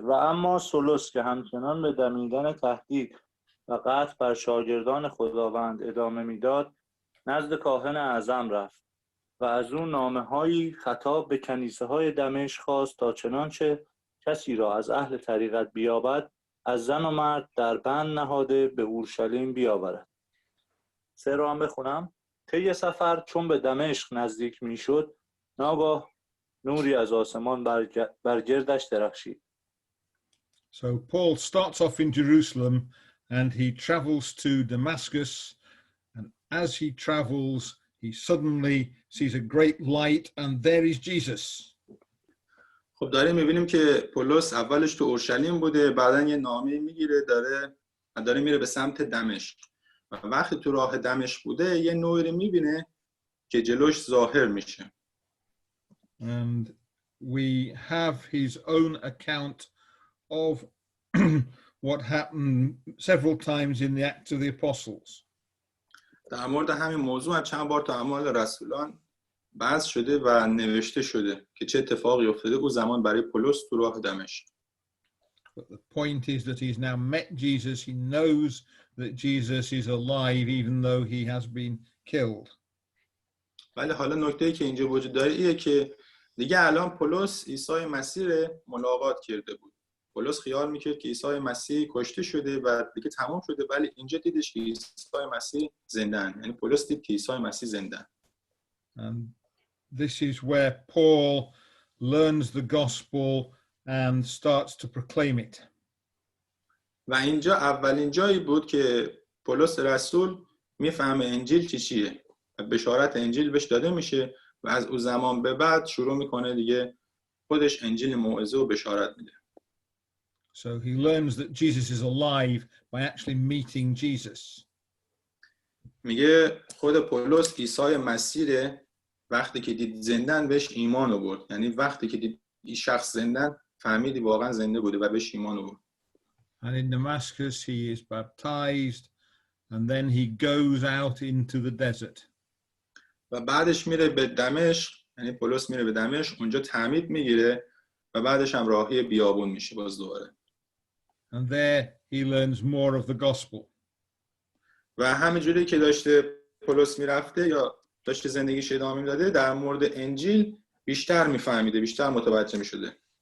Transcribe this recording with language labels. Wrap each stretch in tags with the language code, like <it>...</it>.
<fa>و اما سولوس که همچنان به دمیدن تهدید و قتل بر شاگردان خداوند ادامه میداد، نزد کاهن اعظم رفت و از او نامه‌هایی خطاب به کنیسه‌های دمشق خواست تا چنانچه کسی را از اهل طریقت بیابد از زن و مرد در بند نهاده به اورشلیم بیاورد. 3 رو هم بخونم. طی سفر چون به دمشق نزدیک میشد، ناگاه نوری از آسمان بر گردش درخشید.</fa> <en>So Paul starts off in Jerusalem and he travels to Damascus, and as he travels he suddenly sees a great light and there is Jesus.</en> <fa>خب داریم میبینیم که پولس اولش تو اورشلیم بوده، بعداً یه نامه میگیره داره میره به سمت دمشق و وقتی تو راه دمشق بوده یه نوری میبینه که جلوش ظاهر میشه.</fa> <en>And we have his own account of what happened several times in the Acts of the Apostles.</en> <fa>در مورد همین موضوع چند بار تو اعمال رسولان بحث شده و نوشته شده که چه اتفاقی افتاده اون زمان برای پولس تو راه دمشق.</fa> <en>But the point is that he's now met Jesus. He knows that Jesus is alive even though he has been killed.</en> <fa>ولی حالا نکته‌ای که اینجا وجود داره اینه که دیگه الان پولس عیسی مسیح رو ملاقات کرده بود. پولس خیال میکرد که عیسی مسیح کشته شده و دیگه تمام شده، ولی اینجا دیدش که عیسی مسیح زنده‌اند. یعنی پولس دید که عیسی مسیح زنده‌اند.</fa> <en>And this is where Paul learns the gospel and starts to proclaim it.</en> <fa>و اینجا اولین جایی بود که پولس رسول میفهمه انجیل چیه و بشارت انجیل بهش داده میشه و از اون زمان به بعد شروع میکنه دیگه خودش انجیل موعظه و بشارت میده.</fa> <en>So he learns that Jesus is alive by actually meeting Jesus.</en> <fa>میگه خود پولس عیسی مسیح وقتی که دید زندن بهش ایمان آورد. یعنی وقتی که دید این شخص زندن فهمیدی واقعا زنده بوده و بهش ایمان آورد.</fa> <en>And in Damascus he is baptized and then he goes out into the desert.</en> <fa>و بعدش میره به دمشق، یعنی پولس میره به دمشق، اونجا تعمید میگیره و بعدش هم راهی بیابون میشه باز دوباره.</fa> <en>And there he learns more of the gospel.</en> <fa>و همینجوری که داشته پولس میرفته یا داشته زندگیش ادامه میداده در مورد انجیل بیشتر میفهمیده، بیشتر متوجه میشده.</fa>